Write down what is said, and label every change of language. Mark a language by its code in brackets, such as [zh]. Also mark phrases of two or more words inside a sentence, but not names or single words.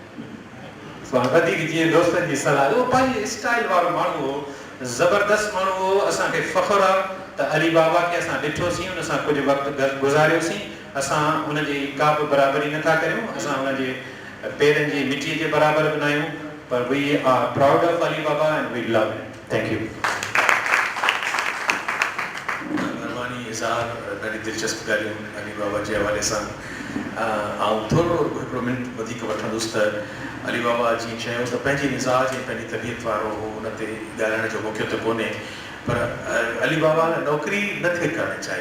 [sd] वधीक जीअं दोस्तनि जी सलाह, उहो पंहिंजी स्टाइल वारो माण्हू हो, ज़बरदस्त माण्हू हो। असांखे फ़ख़्रु आहे त अली बाबा खे असां ॾिठोसीं, हुन सां कुझु वक़्तु गुज़ारियोसीं। असां हुनजी का बि बराबरी नथा करियूं, असां हुनजे पेरनि जी मिटीअ जे बराबरि बि न आहियूं, पर [en] we are proud of Ali Baba and we love him. thank you. [sd] महिरबानी इज़हार, ॾाढी दिलचस्प ॻाल्हियूं अली बाबा जे हवाले सां। ऐं थोरो हिकिड़ो मिंट वधीक वठंदुसि त अली बाबा जीअं चयो त पंहिंजे मिज़ाज ऐं पंहिंजी तबियत वारो हो, हुन ते ॻाल्हाइण जो मौक़ो त कोन्हे, पर अली बाबा नौकिरी नथे करणु चाही।